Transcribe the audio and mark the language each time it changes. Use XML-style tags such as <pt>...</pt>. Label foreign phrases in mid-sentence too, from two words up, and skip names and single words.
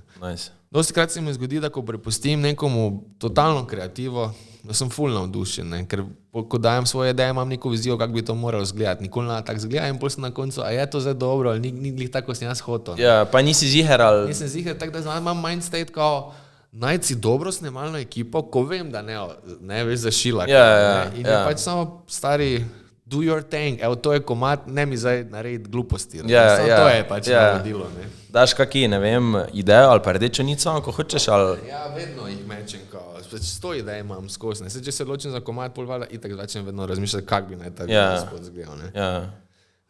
<sl>Nice. Dosti krat se mi zgodi, da ko prepustim nekomu totalno kreativo, da sem ful navdušen, ne? Ker ko dajem svoje ideje, imam neko vizijo, kako bi to moral zgledati. Nikoli ne tako zgleda in pol sem na koncu, a je to zdaj dobro, ali ni glih tako, sem jaz hotel. Pa nisi ziher ali... Nisem ziher, tako da imam</sl> <en>mind state,</en> <sl>kao, najti si dobro snemalno ekipo, ko vem, da ne veš za šilak. In je pač samo stari...</sl> <en>Do your thing,</en> <sl>evo, to je komad, ne mi zdaj narediti gluposti. To je pač navodilo, ne. Daš kaki, ne vem, idejo ali pa rdečo nico, ko hočeš, ali... Ja, vedno jih mečem, kao, 100 idej imam skozi, ne. Če se odločim za komad, pol valjda, itak začnem vedno razmišljati, kak bi naj ta video spod zgledal, ne.</sl>